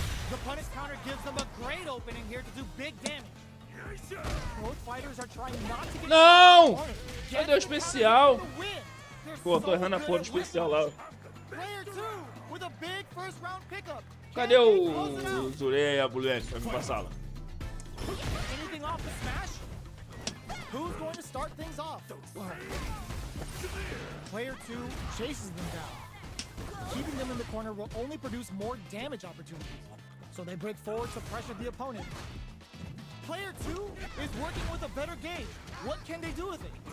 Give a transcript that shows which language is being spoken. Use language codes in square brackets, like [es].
[en] The punish counter gives them a great opening here to do big damage. Both fighters are trying not to get [pt] Não! Cadê o especial? Pô, tô errando a porra do especial lá. [en] Player 2 with a big first round pickup. [pt] Cadê o Zurei e a Bulene pra me passar lá? [en] Anything off the smash? Who's going to start things off? Player 2 chases them down. Keeping them in the corner will only produce more damage opportunities. So they break forward to pressure the opponent. Player 2 is working with a better gauge. What can they do with it?